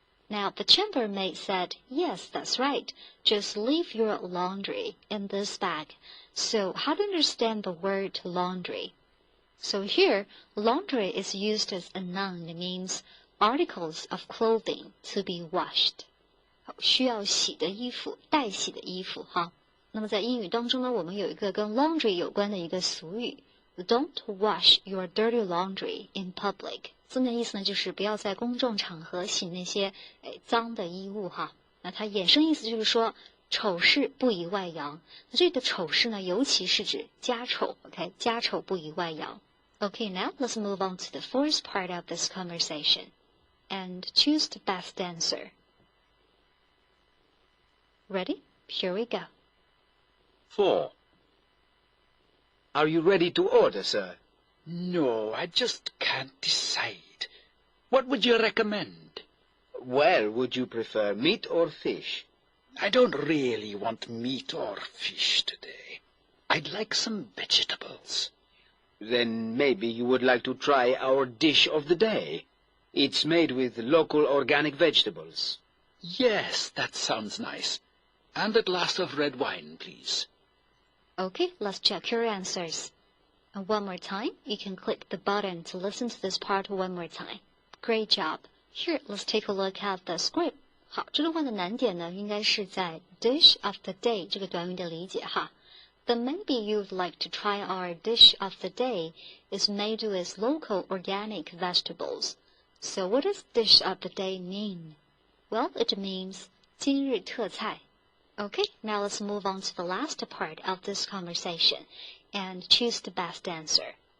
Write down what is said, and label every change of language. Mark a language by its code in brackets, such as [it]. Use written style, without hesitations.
[en] Now, the chambermaid said, yes, that's right. Just leave your laundry in this bag. So, how to understand the word laundry? So here, laundry is used as a noun. It means articles of clothing to be washed. [zh] 需要洗的衣服，待洗的衣服哈。那么在英语当中呢，我们有一个跟 laundry 有关的一个俗语 ， [en] Don't wash your dirty laundry in public。 [zh] 字面意思呢，就是不要在公众场合洗那些脏的衣物哈。那它衍生意思就是说，丑事不宜外扬。那这里的丑事呢，尤其是指家丑 ，OK， 家丑不宜外扬。 [en] Okay, now let's move on to the fourth part of this conversation and choose the best answer. Ready? Here we go. 4. Are you ready to order, sir? No, I just can't decide. What would you recommend? Well, would you prefer meat or fish? I don't really want meat or fish today. I'd like some vegetables. Then maybe you would like to try our dish of the day. It's made with local organic vegetables. Yes, that sounds nice. And a glass of red wine, please. Okay, let's check your answers. And one more time, you can click the button to listen to this part one more time. Great job. Here, let's take a look at the script. [zh] 好，这段话的难点呢，应该是在 dish of the day 这个短语的理解哈。 [en] Then maybe you'd like to try our dish of the day is made with local organic vegetables. So what does dish of the day mean? Well, it means [zh] 今日特菜. [en] Okay, now let's move on to the last part of this conversation and choose the best answer.